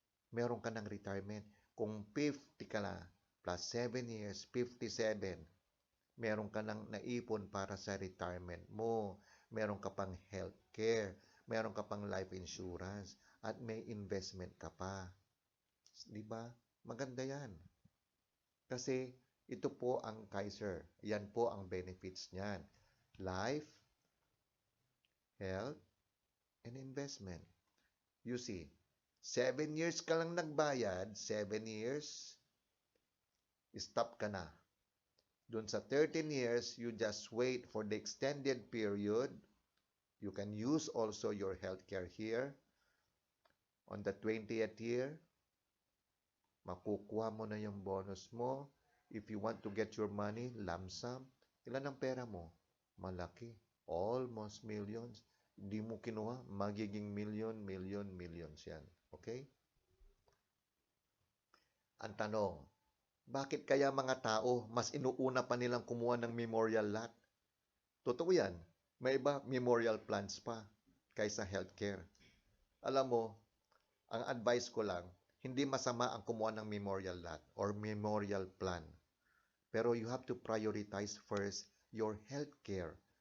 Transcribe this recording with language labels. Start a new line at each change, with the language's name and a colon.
Filipino: Meron ka ng retirement. Kung 50 ka na plus 7 years, 57, meron ka ng naipon para sa retirement mo. Meron ka pang health care. Meron ka pang life insurance. At may investment ka pa. Diba? Maganda yan. Kasi ito po ang Kaiser. Yan po ang benefits niyan.
English: Life, health, and investment. You see,
Filipino: 7 years ka lang nagbayad, 7 years, stop ka na. Doon sa
English: 13 years, you just wait for the extended period. You can use also your healthcare here. On the 20th year,
Filipino: makukuha mo na yung bonus mo.
English: If you want to get your money, lump sum,
Filipino: ilan ang pera mo? Malaki.
English: Almost millions.
Filipino: Hindi mo kinuha, magiging millions yan. Okay? Ang tanong, bakit kaya mga tao mas inuuna pa nilang kumuha ng memorial lot? Totoo yan. May iba, memorial plans pa kaysa healthcare. Alam mo, ang advice ko lang, hindi masama ang kumuha ng memorial lot or memorial plan. Pero
English: you have to prioritize first your healthcare.